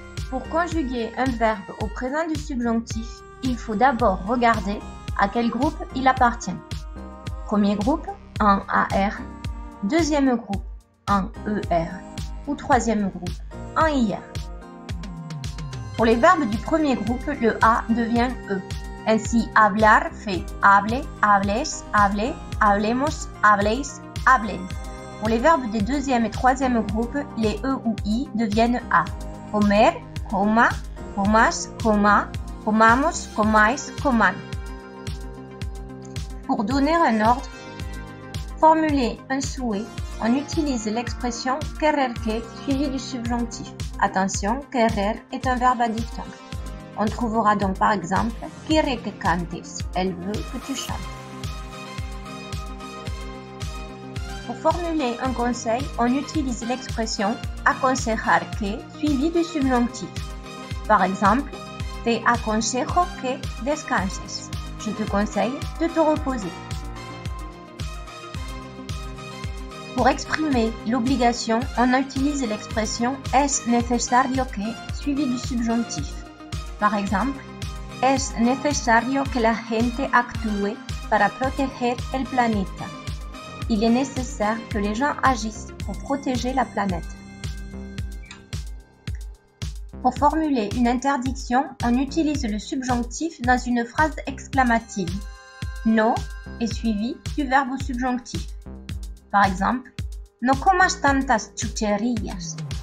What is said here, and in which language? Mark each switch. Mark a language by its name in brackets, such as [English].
[French] Pour conjuguer un verbe au présent du subjonctif, il faut d'abord regarder à quel groupe il appartient. Premier groupe, en AR, deuxième groupe, en ER, ou troisième groupe, en IR. Pour les verbes du premier groupe, le A devient E. [Spanish] Ainsi, hablar fait hable, hables, hable, hablemos, habléis, hablen. [French] Pour les verbes des deuxième et troisième groupes, les E ou I deviennent A. [Spanish] Comer, coma, comas, coma, comamos, comais, coman. [French] Pour donner un ordre, formuler un souhait, on utilise l'expression querer que suivie du subjonctif. Attention, querer est un verbe adjectif. On trouvera donc par exemple [Spanish] quiere que cantes, [French] elle veut que tu chantes. Pour formuler un conseil, on utilise l'expression aconsejar que suivie du subjonctif. Par exemple, [Spanish] te aconsejo que descanses. [French] Je te conseille de te reposer. Pour exprimer l'obligation, on utilise l'expression es necesario que suivie du subjonctif. Par exemple, [Spanish] es necesario que la gente actúe para proteger el planeta. [French] Il est nécessaire que les gens agissent pour protéger la planète. Pour formuler une interdiction, on utilise le subjonctif dans une phrase exclamative. No est suivi du verbe au subjonctif. Par exemple, [Spanish] no comas tantas chucherías.